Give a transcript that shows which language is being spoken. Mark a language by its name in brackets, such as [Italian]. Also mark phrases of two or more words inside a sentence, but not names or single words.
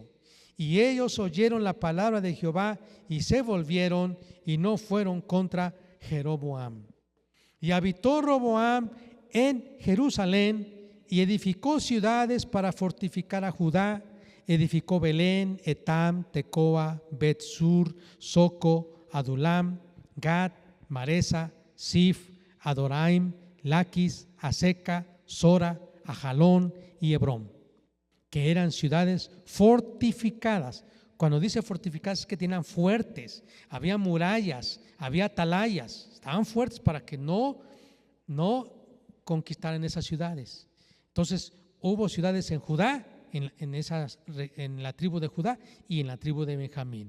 [Spanish] Y ellos oyeron la palabra de Jehová y se volvieron y no fueron contra Jeroboam. Y habitó Roboam en Jerusalén y edificó ciudades para fortificar a Judá. Edificó Belén, Etam, Tecoa, Bet-sur, Soco, Adulam, Gad, Maresa, Sif, Adoraim, Laquis, Aseca, Sora, Ajalón y Hebrón, que eran ciudades fortificadas. Cuando dice fortificadas es que tenían fuertes, había murallas, había atalayas, estaban fuertes para que no conquistaran esas ciudades. Entonces hubo ciudades en Judá, en la tribu de Judá y en la tribu de Benjamín.